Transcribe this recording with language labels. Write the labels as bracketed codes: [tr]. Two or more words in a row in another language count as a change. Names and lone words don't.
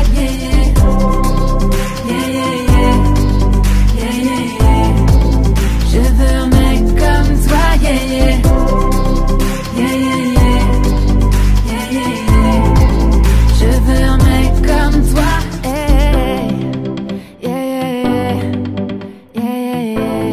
[en] Yeah, yeah. Yeah, yeah, yeah. Yeah, yeah, yeah. [fr] Je veux un mec comme toi, [en] yeah, yeah. Yeah, yeah, yeah. Yeah, yeah, yeah. [fr] Je veux un mec comme toi, hey. [en] Yeah, yeah, yeah. Yeah, yeah, yeah.